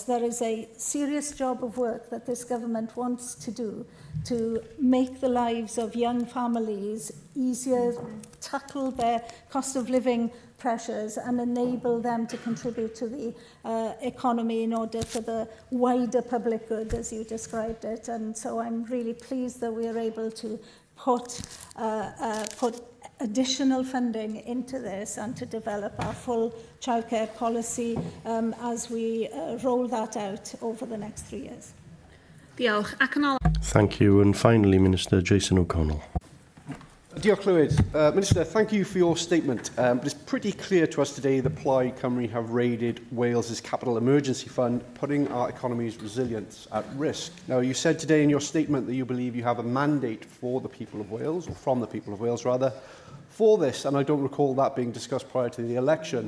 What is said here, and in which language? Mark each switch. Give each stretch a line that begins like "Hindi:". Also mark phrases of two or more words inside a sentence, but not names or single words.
English: There is a serious job of work that this government wants to do to make the lives of young families easier, tackle their cost of living pressures and enable them to contribute to the economy in order for the wider public good, as you described it. And so I'm really pleased that we are able to put additional funding into this and to develop our full childcare policy as we roll that out over the next 3 years.
Welsh: Diolch. Ac yn ôl.
English: Thank you. And finally, Minister Jason O'Connell.
Welsh: Diolch Llywyd.
English: Minister, thank you for your statement. But it's pretty clear to us today that Plaid Cymru have raided Wales's capital emergency fund, putting our economy's resilience at risk. Now, you said today in your statement that you believe you have a mandate for the people of Wales, or from the people of Wales rather, for this, and I don't recall that being discussed prior to the election.